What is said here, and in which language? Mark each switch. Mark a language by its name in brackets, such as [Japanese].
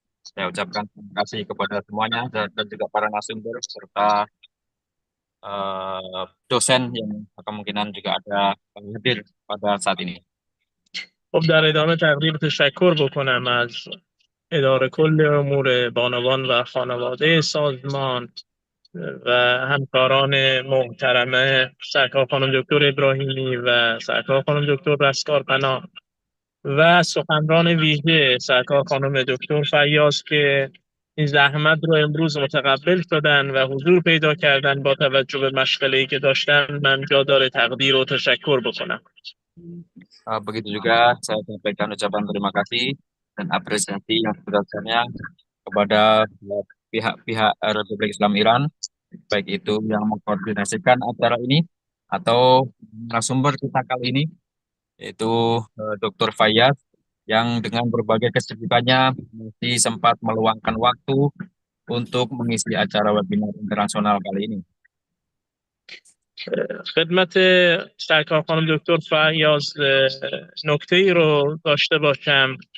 [Indonesian] Saya ucapkan terima kasih kepada semuanya dan juga para narasumber serta dosen yang kemungkinan juga ada hadir pada saat ini. [Persian] خب در ادامه تقدیر تشکر بکنم از اداره کل امور بانوان و خانواده سازمان و همکاران محترمه سرکار خانم دکتر ابراهیمی و سرکار خانم دکتر رستگار پناه و سخنران ویژه سرکار خانم دکتر فیاض که این زحمت رو امروز متقبل شدن و حضور پیدا کردن با توجه به مشغله‌ای که dashtan. من جا داره تقدیر و تشکر بکنم. [Indonesian] Begitu juga saya sampaikan ucapan terima kasih dan apresiasi yang sebesar-besarnya kepada pihak-pihak Republik Islam Iran, baik itu yang mengkoordinasikan acara ini atau narasumber kita kali ini, yaitu Dr. Fayyaz, yang dengan berbagai kesibukannya masih sempat meluangkan waktu untuk mengisi acara webinar internasional kali ini. [Persian] خدمت سرکار خانم دکتر فیاض نکته ای رو داشته باشم.